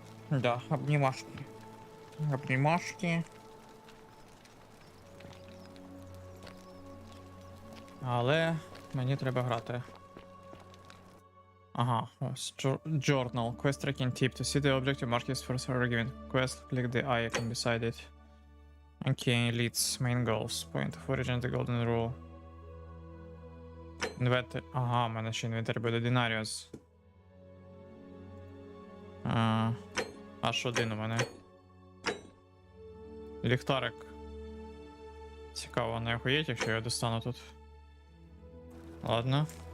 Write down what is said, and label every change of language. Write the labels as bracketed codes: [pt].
[uk] Да, обнімашки. Обнімашки. Але мені треба грати. Ага, ось journal. [en] Quest tracking tip. To see the objective markers for a given quest, click the icon beside it. Okay, leads, main goals. Point of origin, the golden rule. [uk] Інвентар. Ага, у мене ще інвентар буде Динаріус. Аж один у мене. Ліхтарик. Цікаво, не охуєть, якщо я достану тут. Ладно.